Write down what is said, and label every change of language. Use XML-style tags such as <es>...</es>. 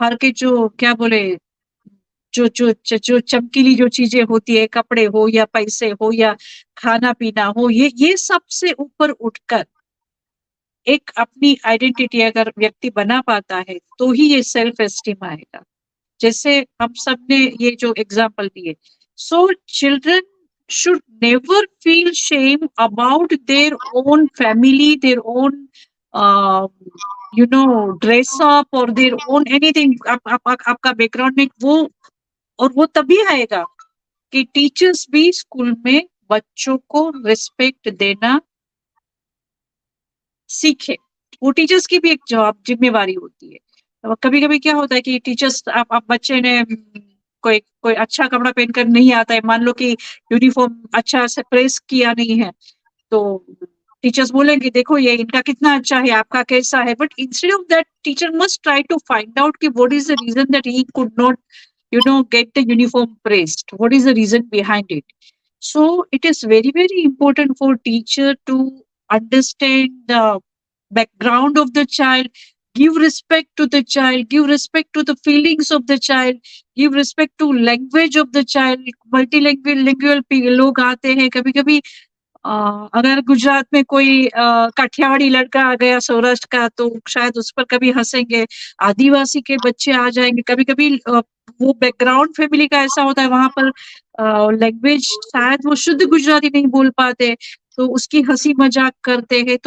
<hi>जो क्या बोले, जो चमकीली जो चीजें होती है, कपड़े हो या पैसे हो या खाना पीना हो, ये सबसे ऊपर उठकर एक अपनी आइडेंटिटी अगर व्यक्ति बना पाता है तो ही ये सेल्फ एस्टीम आएगा। जैसे हम सब ने ये जो</hi> <en>Example दिए, so children should never feel shame about their own family, their own uh, dress up or their own anything।</en> <hi>आपका बैकग्राउंड में वो, और वो तभी आएगा कि टीचर्स भी स्कूल में बच्चों को रिस्पेक्ट देना सीखे। वो टीचर्स की भी एक जवाब जिम्मेवारी होती है। तो कभी कभी क्या होता है कि टीचर्स, आप बच्चे ने कोई कोई अच्छा कपड़ा पहनकर नहीं आता है, मान लो कि यूनिफॉर्म अच्छा से प्रेस किया नहीं है, तो टीचर्स बोलेंगे देखो ये इनका कितना अच्छा है, आपका कैसा है।</hi> <en>But instead of that teacher must try to find out कि what is the reason that he could not get the uniform praised, what is the reason behind it. So it is very very important for teacher to understand the background of the child, give respect to the child, give respect to the feelings of the child, give respect to language of the child।</en> <hi>मल्टीलैंग्वेज लोग आते हैं कभी कभी। अगर गुजरात में कोई काठियावाड़ी लड़का आ गया सौराष्ट्र का, तो शायद उस पर कभी हंसेंगे। आदिवासी के बच्चे आ जाएंगे कभी कभी, वो बैकग्राउंड फैमिली का ऐसा होता है, वहां पर लैंग्वेज शायद वो शुद्ध गुजराती नहीं बोल पाते, तो उसकी हंसी मजाक करते हैं।</hi>